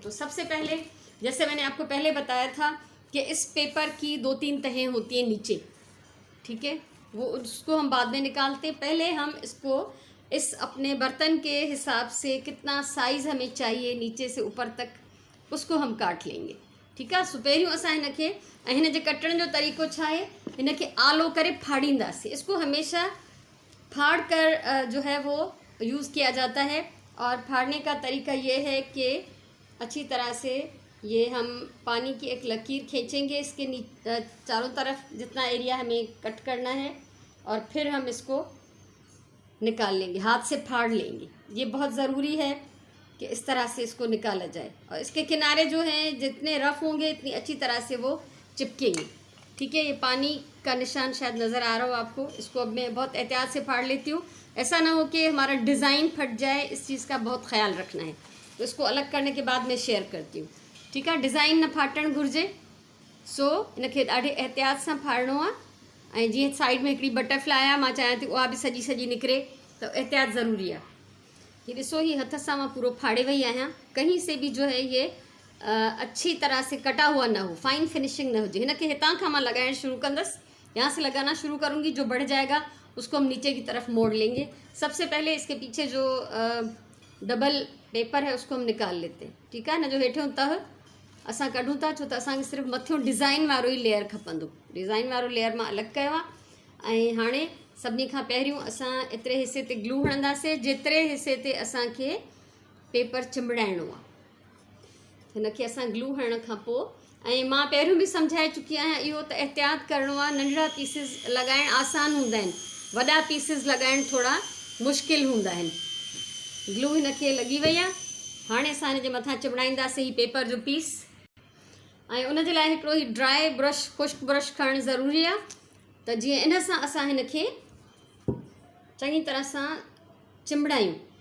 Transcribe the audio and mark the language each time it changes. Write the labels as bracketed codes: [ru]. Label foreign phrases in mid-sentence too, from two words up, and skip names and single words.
[hi] तो सबसे पहले, जैसे मैंने आपको पहले बताया था कि इस पेपर की 2-3 तहें होती हैं नीचे, ठीक है। वो उसको हम बाद में निकालते हैं। पहले हम इसको इस अपने बर्तन के हिसाब से कितना साइज़ हमें चाहिए नीचे से ऊपर तक, उसको हम काट लेंगे, ठीक है। [sd] सो पहिरियों असां हिनखे, ऐं हिन जे कटण जो तरीक़ो छा आहे, हिनखे आलो करे फाड़ींदासीं। [hi] इसको हमेशा फाड़ कर जो है वो यूज़ किया जाता है। और फाड़ने का तरीका ये है कि अच्छी तरह से ये हम पानी की एक लकीर खींचेंगे इसके चारों तरफ, जितना एरिया हमें कट करना है, और फिर हम इसको निकाल लेंगे, हाथ से फाड़ लेंगे। ये बहुत ज़रूरी है कि इस तरह से इसको निकाला जाए। और इसके किनारे जो हैं जितने रफ़ होंगे इतनी अच्छी तरह से वो चिपकेंगे, ठीक है। ये पानी का निशान शायद नज़र आ रहा हो आपको। इसको अब मैं बहुत एहतियात से फाड़ लेती हूँ, ऐसा ना हो कि हमारा डिज़ाइन फट जाए, इस चीज़ का बहुत ख्याल रखना है। तो इसको अलग करने के बाद मैं शेयर करती हूँ, ठीक है। [sd] डिज़ाइन न फाटणु घुरिजे, सो इनखे ॾाढे एहतियात सां फाड़णो आहे। ऐं जीअं साइड में हिकिड़ी बटरफ्लाई आहे, मां चाहियां थी उहा बि सॼी सॼी निकिरे, त एहतियात ज़रूरी आहे। ये ॾिसो, ही हथ सां मां पूरो फाड़े वई आहियां। [hi] कहीं से भी जो है ये अच्छी तरह से कटा हुआ ना हो, [en] fine finishing [sd] न हुजे। हिनखे हितां खां मां लगाइण शुरू कंदसि, [hi] यहाँ से लगाना शुरू करूँगी। जो बढ़ जाएगा उसको हम नीचे की तरफ मोड़ लेंगे। सबसे पहले इसके पीछे जो डबल पेपर है उसको हम निकाल लेते हैं, ठीक है। [sd] न जो हेठियों तह असां कढूं था, छो त असांखे सिर्फ़ु मथियों डिज़ाइन वारो ई लेयर खपंदो। डिज़ाइन वारो लेयर मां अलॻि कयो आहे। ऐं हाणे सभिनी खां पहिरियों असां एतिरे हिसे ते ग्लू हणंदासीं जेतिरे हिसे ते असांखे पेपर चिंबड़ाइणो आहे। हिनखे असां ग्लू हणण खां पोइ, ऐं मां पहिरियों बि सम्झाए चुकी आहियां, इहो त एहतियात करिणो आहे। नंढड़ा पीसिस लॻाइण आसान हूंदा आहिनि, वॾा पीसिस लॻाइण थोरा मुश्किल हूंदा आहिनि। ग्लू हिनखे लॻी वई आहे। हाणे असां हिन जे मथां चिंबड़ाईंदासीं ही पेपर जो पीस। ऐं उन जे लाइ हिकिड़ो ही [en] dry brush, [sd] खुश्क ब्रश खणणु ज़रूरी आहे, त जीअं इन सां असां हिनखे चङी तरह सां चिंबड़ायूं।